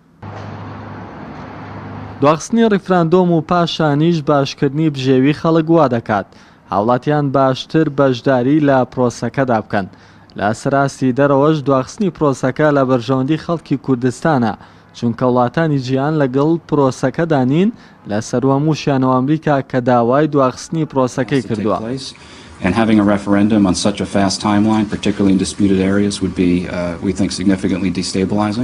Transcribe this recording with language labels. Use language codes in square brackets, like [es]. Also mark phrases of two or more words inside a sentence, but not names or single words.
[ckb] دواخستنی ڕیفراندۆم و پاشانیش باشکردنی بژێوی خەڵک وا دەکات هاوڵاتیان باشتر بەشداری لە پرۆسەکەدا بکەن. لە سەراستی دەرەوەش دواخستنی پرۆسەکە لە بەرژەوەندی خەڵکی کوردستانە چونکە وڵاتانی جیهان لەگەڵ پرۆسەکەدا نین لە سەروەموشیان و ئەمریکا کە داوای دواخستنی پرۆسەکەی کردووە. [en] And having a referendum on such a fast timeline, particularly in disputed areas, would be, we think, significantly destabilizing.